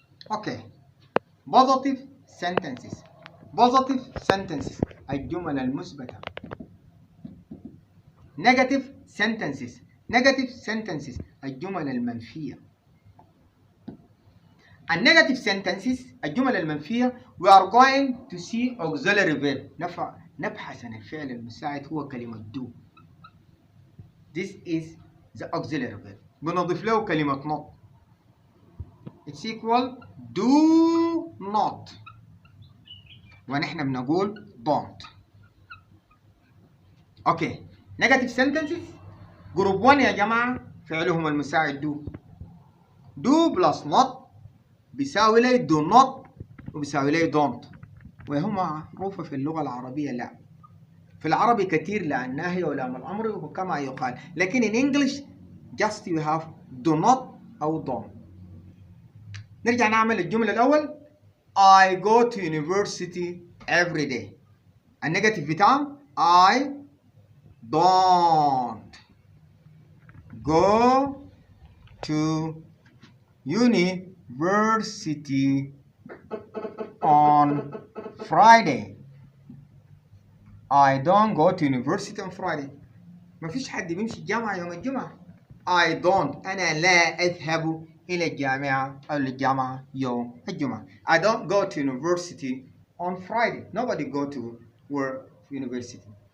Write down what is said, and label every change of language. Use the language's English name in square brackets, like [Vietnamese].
[English] Okay, positive sentences. Positive sentences [Arabic] الجمل المثبتة. [English] Negative sentences. Negative sentences [Arabic] الجمل المنفية. [English] And negative sentences [Arabic] الجمل المنفية [English] we are going to see auxiliary verb. [Arabic] نبحث عن الفعل المساعد هو كلمة do. [English] This is the auxiliary verb. [Arabic] بنضيف له كلمة [English] not. It's equal do not. [Arabic] ونحن بنقول don't. [English] Okay. Negative sentences [Arabic] جروب 1 يا جماعة فعلهم المساعد do. [English] Do plus not [Arabic] بيساوي لي [English] do not [Arabic] وبيساوي لي [English] don't. [Arabic] وهم معروفة في اللغة العربية لا. في العربي كثير لا الناهية ولا من الأمر وكما يقال. لكن [English] in English just you have do not [Arabic] أو [English] don't. [Arabic] نرجع نعمل الجملة الأول. [English] I go to university every day. [Arabic] النيجاتيف بتاعهم [English] I don't go to university on Friday. I don't go to university on Friday. [Arabic] ما فيش حد بيمشي الجامعة يوم الجمعة. [English] I don't [Arabic] أنا لا أذهب إلى الجامعة أو للجامعة يوم الجمعة. [English] I don't go to university on Friday. Nobody go to university.